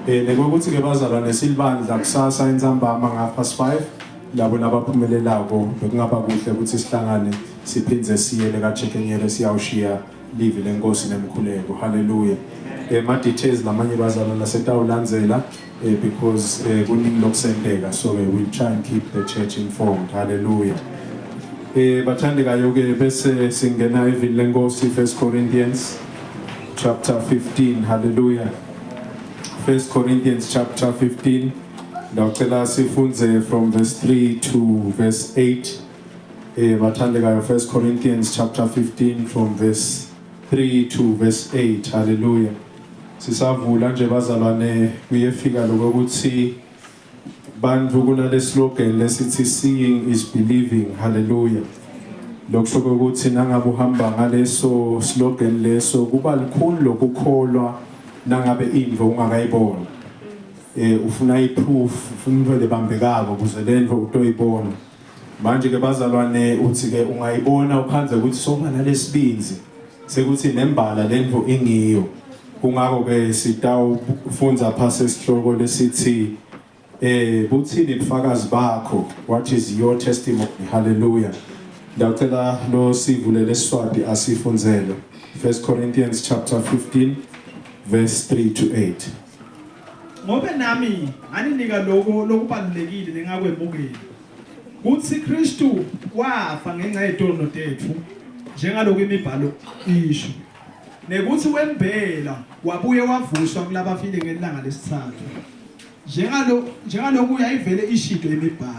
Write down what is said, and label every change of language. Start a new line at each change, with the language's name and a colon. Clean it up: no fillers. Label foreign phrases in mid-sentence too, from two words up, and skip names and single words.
Swati: Nekokuthi ke bazalwane silibandla kusasa entsambama nga5 labo nabaphumelelako bekungaba kuhle ukuthi sihlangane siphindze siyele kaJekenyele siyawushiya live lenkosi nemkhuleko. Hallelujah. Ma details lamanye bazalwane setawulandzela because kuningi lokusendeka,
English: so we'll try and keep the church informed.
Swati: Hallelujah. Bathandekayo ke bese singena evini lenkosi
English: 1 Corinthians chapter 15. Hallelujah. 1 Corinthians chapter 15.
Swati: Ndawucela sifunze
English: from verse 3 to verse 8. Bathandekayo 1 Corinthians chapter 15 from verse 3 to verse 8.
Swati: Hallelujah. Sisavula nje bazalwane kuyefika lokuthi bandlu kunale slogan lesithi
English: seeing is believing.
Swati: Hallelujah. Lokusho ukuthi nangabe uhamba ngaleso slogan leso kuba likhulu lokukholwa nangabe indvo ungakayibona. Ufuna iproof, ufuna into lebambekako ukuze lendvo utoyibona. Manje ke bazalwane uthi ke ungayibona ukhanze ukuthi soba nalesibinzi sekuthi nembala lendvo ingiyo. Kungako ke sitawufunza phase isihloko lesithi buthini ubufakazi bakho,
English: what is your testimony.
Swati: Hallelujah. Ndawucela lo sivulele iswadi asifunzele
English: 1 Corinthians chapter 15 verse 3 to 8.
Swati: Ngobe nami aninika lokubalulekile nengakwemukeli kuthi Kristu wafa ngenxa yezono zethu njengaloko imibhalo isho, nekuthi wembela wabuye wavuswa kulaba afile ngelanga lesithathu njengaloko uyayivele ishido imibhalo.